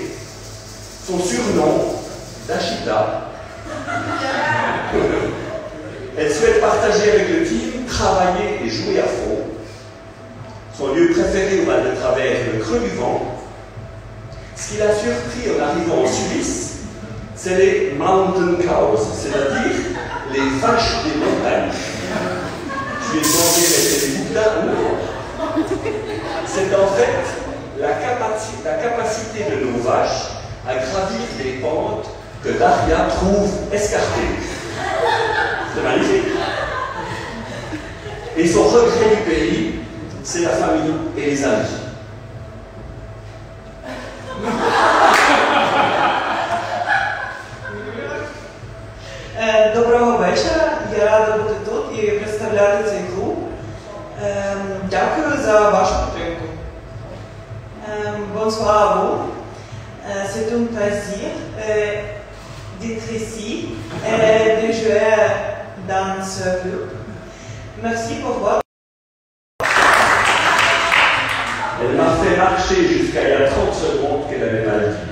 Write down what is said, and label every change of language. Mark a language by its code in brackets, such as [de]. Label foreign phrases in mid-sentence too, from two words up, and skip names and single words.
[fr] Son surnom, Dashita. Elle souhaite partager avec le team, travailler et jouer à fond. Son lieu préféré au Val de Travers, le Creux du Vent. Ce qui l'a surpris en arrivant en Suisse, c'est les [en] mountain cows, [fr] c'est-à-dire les vaches des montagnes. Je lui ai demandé, mais c'est des boudins? Non. C'est en fait la capacité de nos vaches à gravir des pentes que Daria trouve escarpées. C'est magnifique. Et son regret du pays, c'est la famille et les amis. [uk] Доброго вечора. Я рада бути тут і представляти цей клуб. Дякую за вашу підтримку. [fr] Bonsoir à vous. C'est un plaisir d'être ici et de jouer dans ce club. Merci pour votre... Elle m'a fait marcher jusqu'à il y a 30 secondes qu'elle avait mal dit.